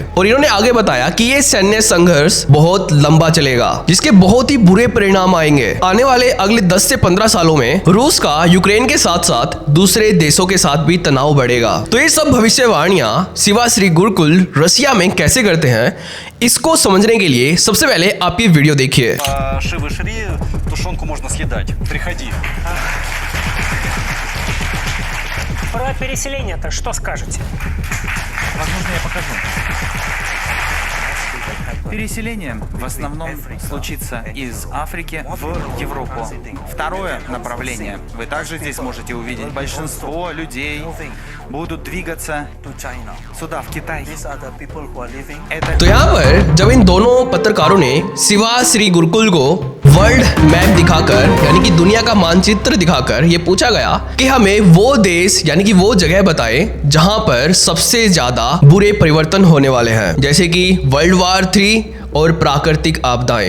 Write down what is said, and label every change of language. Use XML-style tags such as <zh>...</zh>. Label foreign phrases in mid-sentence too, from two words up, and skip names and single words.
<hi>और इन्होंने आगे बताया कि ये सैन्य संघर्ष बहुत लंबा चलेगा, जिसके बहुत ही बुरे परिणाम आएंगे। आने वाले अगले 10 से 15 सालों में रूस का यूक्रेन के साथ साथ दूसरे देशों के साथ भी तनाव बढ़ेगा। तो ये सब भविष्यवाणियां शिवा श्री गुरुकुल रशिया में कैसे करते हैं, इसको समझने के लिए सबसे पहले आप ये वीडियो देखिए।</hi> <ru>Шивы Шри, тушенку можно съедать. Приходи. Про переселение-то что скажете? Возможно, я покажу. Переселение в основном случится из Африки в Европу. Второе направление. Вы также здесь можете увидеть. Большинство людей будут двигаться сюда, в Китай.</ru> <hi>तो यहाँ पर जब इन दोनों पत्रकारों ने शिवा श्री गुरुकुल को</hi> <en>world map</en> <hi>दिखाकर यानी कि दुनिया का मानचित्र दिखाकर ये पूछा गया कि हमें वो देश यानी कि वो जगह बताएं जहां पर सबसे ज्यादा बुरे परिवर्तन होने वाले हैं, जैसे कि</hi> <en>world war</en> <hi>3 और प्राकृतिक आपदाएं।</hi>